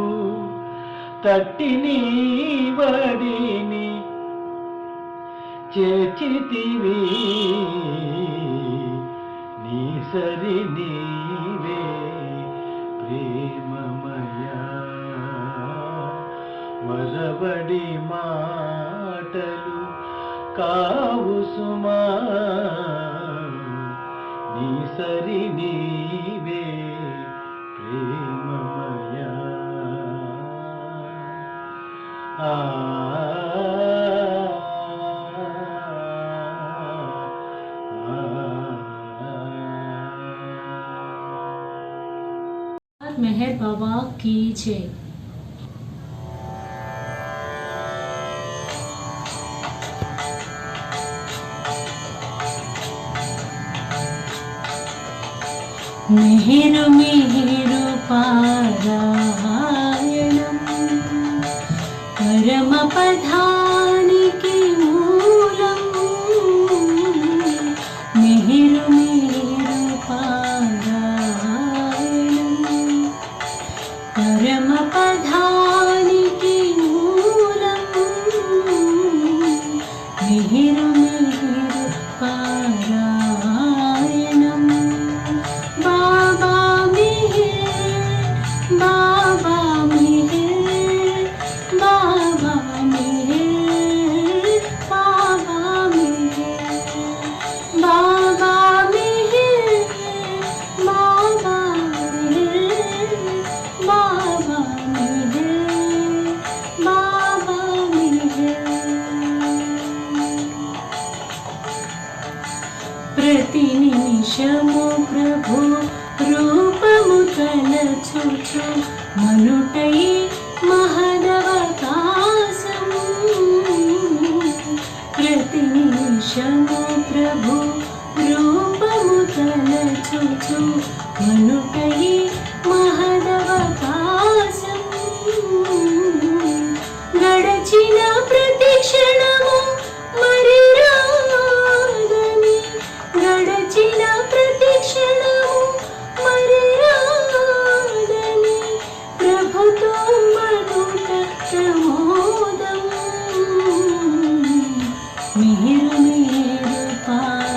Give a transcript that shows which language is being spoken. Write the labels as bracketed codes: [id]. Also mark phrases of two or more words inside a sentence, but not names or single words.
[te] తట్టి నీవడిని చేర్చితివి, నీ సరి నీవే ప్రేమమయా. వరవడి మాటలు కావు సుమా, నీ సరి నీవే ప్రేమమయా. [hi] मेहर बाबा की जय। [te] మెహరు మెహరు పారాయణం పరమపదానికే మూలం। మెహరు మెహరు పారాయణం పరమపదానికే మూలం। మెహరు మెహరు పారాయణం బాబా मेहर, बाबा मेहर, बाबा मेहर, बाबा मेहर, बाबा मेहर, बाबा मेहर, बाबा मेहर, बाबा मेहर। ప్రతి నిమిషము ప్రభు రూపము తలచుచు మనుటై మహదవకాశం। ప్రతి నిమిషము ప్రభు రూపము తలచుచు మనుటై మహదవకాశం। గడచిన ప్రతి క్షణము మరి రాదని, గడచిన ప్రతి క్షణము మరి రాదని, ప్రభుతో మనుట ప్రమోదం. మీరు మీరు పా